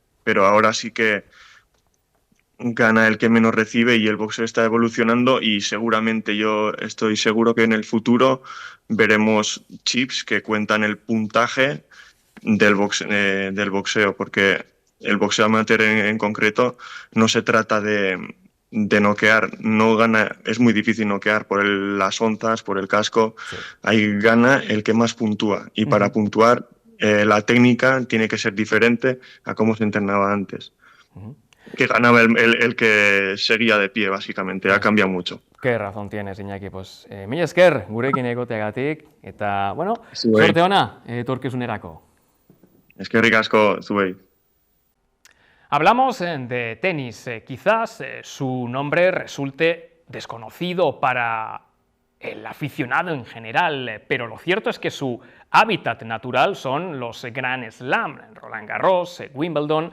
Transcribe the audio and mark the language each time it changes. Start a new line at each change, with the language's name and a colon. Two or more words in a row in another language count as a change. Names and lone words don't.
Spanish: Pero ahora sí que gana el que menos recibe y el boxeo está evolucionando y seguramente yo estoy seguro que en el futuro veremos chips que cuentan el puntaje del boxeo, porque el boxeo amateur en concreto no se trata de noquear, no gana, es muy difícil noquear por las onzas, por el casco, Sí. ahí gana el que más puntúa y para puntuar la técnica tiene que ser diferente a cómo se entrenaba antes. Que ganaba el que seguía de pie, básicamente, ha cambiado mucho. Qué razón tienes, Iñaki.
Basque: Pues, mila esker gurekin egoteagatik, eta, bueno, Zuei. suerte ona etorkizunerako. Eskerrik asko, zuei.
Spanish: Hablamos de tenis. Quizás su nombre resulte desconocido para el aficionado en general, pero lo cierto es que su hábitat natural son los Grand Slam, Roland Garros, Wimbledon.